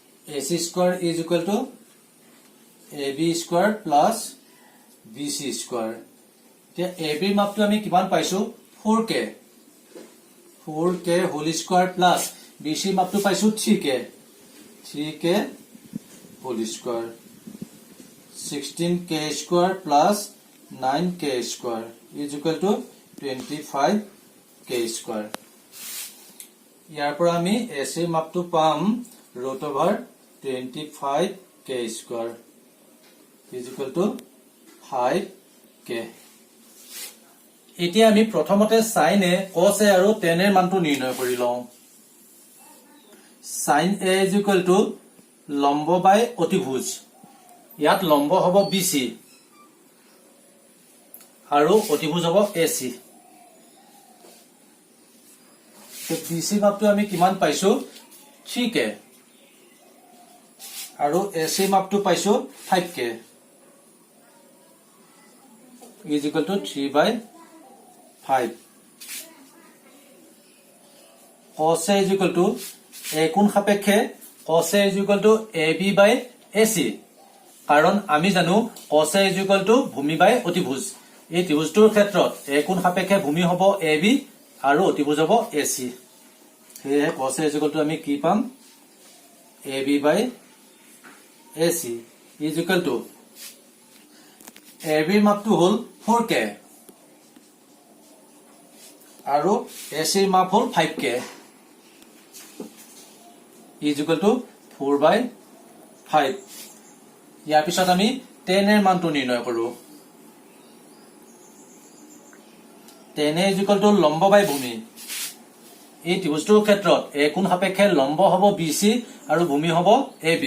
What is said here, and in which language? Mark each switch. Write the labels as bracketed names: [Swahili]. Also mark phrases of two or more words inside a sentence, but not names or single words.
[English] AC square is equal to AB square plus BC square. [Assamese] এতিয়া AB মাপটো আমি কিমান পাইছো [English] 4k 4k whole square plus BC [Assamese] মাপটো পাইছো [English] 3k whole square 16k square plus 9k square is equal to 25k square. [Assamese] ইয়াৰ পৰা আমি AC মাপটো পাম [English] root over 25k square is equal to 5k. [Assamese] এতিয়া আমি প্ৰথমতে [English] sin a cos a [Assamese] আৰু tan এর মানটো নিৰ্ণয় কৰি লওঁ। [English] sin a is equal to [Assamese] লম্ব বাই অতিভুজ। ইয়াত লম্ব হ'ব BC আৰু অতিভুজ হ'ব AC। BC মাপটো আমি কিমান পাইছো 3k আৰু AC মাপটো পাইছো 5k [English] is equal to [Assamese] 3/5. [English] cos a is equal to [Assamese] a কোণ সাপেক্ষে [English] cos a is equal to AB by AC [Assamese] কাৰণ আমি জানো [English] cos a is equal to [Assamese] ভূমি বাই অতিভুজ। এই ত্ৰিভুজটোৰ ক্ষেত্ৰত a কোণ সাপেক্ষে ভূমি হ'ব AB আৰু অতিভুজ হ'ব AC। [English] সেয়ে cos a is equal to [Assamese] আমি কি পাম [English] AB by AC is equal to AB [Assamese] মাপটো হ'ল [English] 4k [Assamese] আৰু AC মাপ হ'ল [English] 5k is equal to 4/5. [Assamese] ইয়াৰ পিছত আমি tan এর মানটো নিৰ্ণয় কৰো। [English] tan is equal to [Assamese] লম্ব বাই ভূমি। এই ত্ৰিভুজটোৰ ক্ষেত্ৰত a কোণ সাপেক্ষে লম্ব হ'ব BC আৰু ভূমি হ'ব AB।